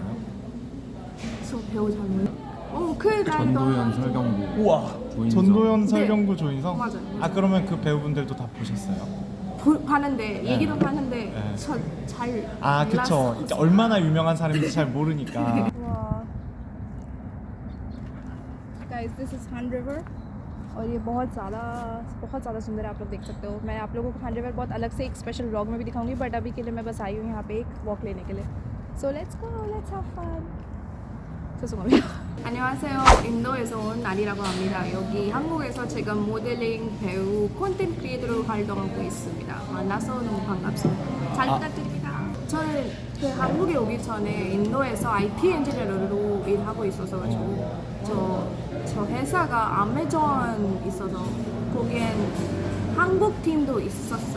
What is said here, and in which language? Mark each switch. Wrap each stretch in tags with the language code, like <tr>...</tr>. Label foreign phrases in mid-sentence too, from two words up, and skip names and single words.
<ko>저 배우 잘 몰라. 그 전도연, 설경구. 우와. 조인성. 전도연, 네. 설경구, 조인성? 맞아요. 아 그러면 그 배우분들도 다 보셨어요? 봤는데 얘기도 봤는데 네. 저 잘 아 그쵸. 이제 얼마나 유명한 사람인지 잘 모르니까.</ko> <hi>वाह</hi> <en>guys this is Han River</en> <hi>और ये बहुत ज़्यादा सुंदर है। आप लोग देख सकते हो। मैं आप लोगों को Han रिवर बहुत अलग से एक</hi> <en>special vlog</en> <hi>में भी दिखाऊंगी, बट अभी के लिए मैं बस आई हूँ यहाँ पे एक वॉक लेने के लिए।</hi> <en>So let's go, let's have fun.</en> <ko>죄송합니다. 안녕하세요. 인도에서 온 나리라고 합니다. 여기 한국에서 지금 모델링, 배우, 콘텐츠 크리에이터로 활동하고 있습니다. 만나서 너무 반갑습니다. 잘 부탁드립니다. 저는 그 한국에 오기 전에 인도에서 IT 엔지니어로 일하고 있어서 가지고 저 회사가 아메존 있어서 거기엔 한국 팀도 있었어요.</ko>